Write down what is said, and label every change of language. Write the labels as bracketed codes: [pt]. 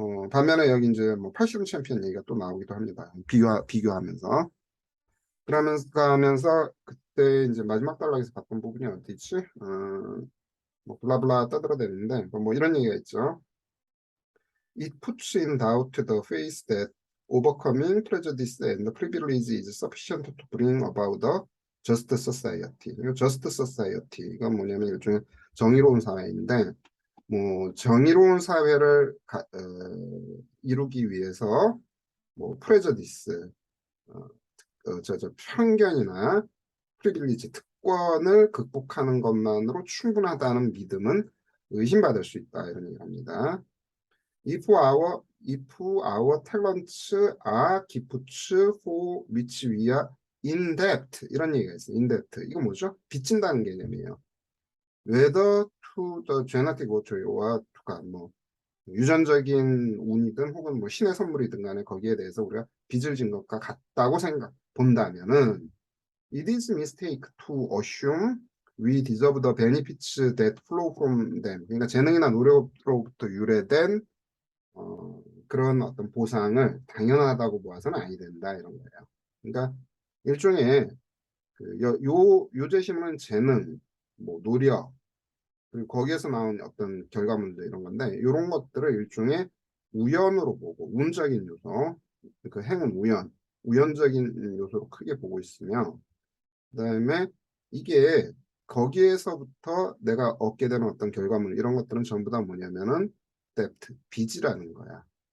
[ko] 반면에 여기 이제 뭐 80년 챔피언 얘기가 또 나오기도 합니다. 비교하면서 그러면서 가면서 그때 이제 마지막 단락에서 봤던 부분이 어디 있지? 뭐 블라블라 떠들어대는데 뭐 이런 얘기가 있죠. [en] It puts in doubt the faith that overcoming prejudice and privilege is sufficient to bring about a just society. [ko] 이 just society 이건 뭐냐면 일종의 정의로운 사회인데 뭐 정의로운 사회를 이루기 위해서 뭐 prejudice 어, 편견이나 프리빌리지 특권을 극복하는 것만으로 충분하다는 믿음은 의심받을 수 있다 이런 얘기를 합니다. [en] If our talents are gifts for which we are in debt [ko] 이런 얘기가 있어요. [en] in debt [ko] 이거 뭐죠? 빚진다는 개념이에요. [en] Whether to the genetic virtue와 to가 [ko] 뭐 유전적인 운이든 혹은 뭐 신의 선물이든 간에 거기에 대해서 우리가 빚을 진 것과 같다고 본다면은 [en] it is mistake to assume we deserve the benefits that flow from them. [ko] 그러니까 재능이나 노력으로부터 유래된 그런 어떤 보상을 당연하다고 보아서는 아니 된다 이런 거예요. 그러니까 일종의 요재심은 재능, 뭐 노력, 그리고 거기에서 나온 어떤 결과물들 이런 건데 이런 것들을 일종의 우연으로 보고 운적인 요소, 그 행운 우연적인 요소로 크게 보고 있으며 그다음에 이게 거기에서부터 내가 얻게 되는 어떤 결과물 이런 것들은 전부 다 뭐냐면은 데프트, 빚이라는 거야.